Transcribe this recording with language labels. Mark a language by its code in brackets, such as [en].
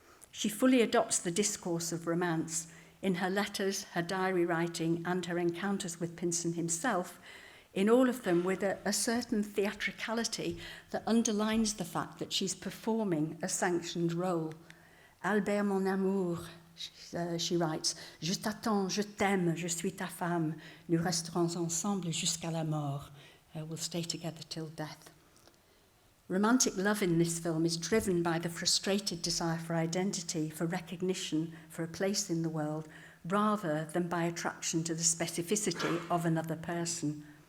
[en] She fully adopts the discourse of romance in her letters, her diary writing, and her encounters with Pinson himself, in all of them with a certain theatricality that underlines the fact that she's performing a sanctioned role. [fr] Albert, mon amour, [en] she writes, [fr] je t'attends, je t'aime, je suis ta femme, nous resterons ensemble jusqu'à la mort. [en] We'll stay together till death. Romantic love in this film is driven by the frustrated desire for identity, for recognition, for a place in the world, rather than by attraction to the specificity of another person.